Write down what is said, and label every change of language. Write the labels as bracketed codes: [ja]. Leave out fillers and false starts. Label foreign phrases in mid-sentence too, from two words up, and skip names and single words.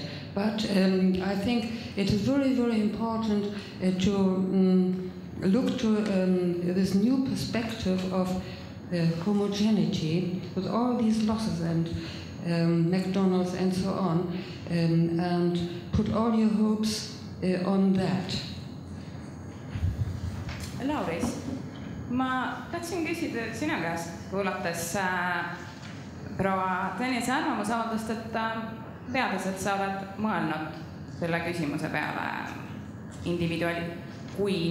[en] But I think it is very, very important to look to this new perspective of homogeneity with all these losses and McDonald's and so on, and put all your hopes on that. [et] Lauris, ma tahtsin küsida sina käest, kuulates proua Tõnise arvamusavaldust, et teades, et sa oled mõelnud selle küsimuse peale kui